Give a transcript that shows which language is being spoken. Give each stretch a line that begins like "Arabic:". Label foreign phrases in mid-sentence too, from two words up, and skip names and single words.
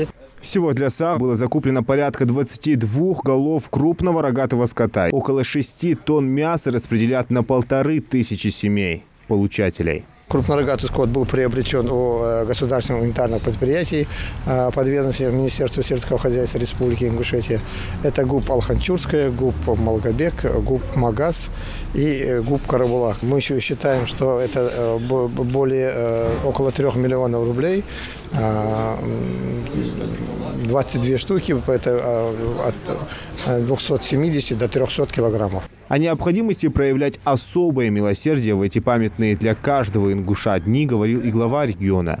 Russian: Всего для саг было закуплено порядка 22 голов крупного рогатого скота. Около 6 тонн мяса распределят на 1500 семей получателей. Крупнорогатый скот был приобретен у государственного унитарного предприятия под ведомством Министерства сельского хозяйства Республики Ингушетия. Это ГУП Алханчурская, ГУП Малгобек, ГУП Магаз и ГУП Карабулак. Мы считаем, что это около 3 миллионов рублей, 22 штуки, это от 270 до 300 килограммов. О необходимости проявлять особое милосердие в эти памятные для каждого ингуша дни говорил и глава региона.